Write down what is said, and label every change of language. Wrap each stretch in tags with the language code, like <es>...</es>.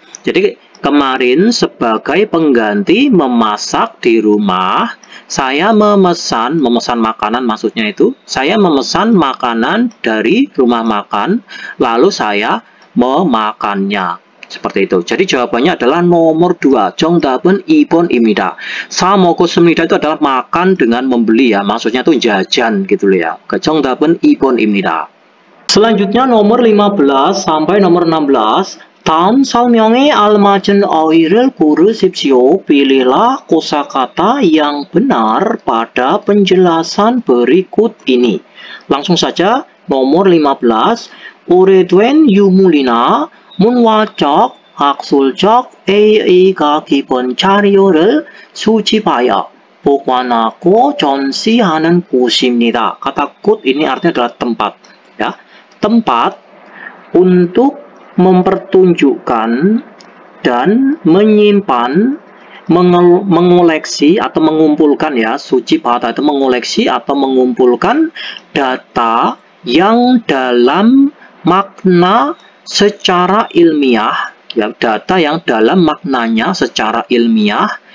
<id>Jadi kemarin sebagai pengganti memasak di rumah, saya memesan makanan maksudnya itu, saya memesan makanan dari rumah makan, lalu saya memakannya. Seperti itu. Jadi jawabannya adalah nomor 2.</id> <ko>정답은 2번입니다. 사 먹었습니다</ko> <id>itu adalah makan dengan membeli ya, maksudnya itu jajan gitu loh ya.</id> <ko>정답은 2번입니다.</ko> <id>Selanjutnya nomor 15 sampai nomor 16.</id> <ko>다음 설명에 알맞은 어휘를 고르십시오.</ko> <id>Pilihlah kosakata yang benar pada penjelasan berikut ini. Langsung saja, nomor 15.</id> <ko>오래된 유물이나 문화적, 학술적 A가 기본 자료를 수집하여 보관하고 전시하는 곳입니다.</ko> <id>Kata 곳 ini artinya adalah tempat, ya. Tempat untuk mempertunjukkan dan menyimpan, mengoleksi atau mengumpulkan, ya, suci bata itu mengoleksi atau mengumpulkan data yang dalam makna secara ilmiah, ya, data yang dalam maknanya secara ilmiah,</id>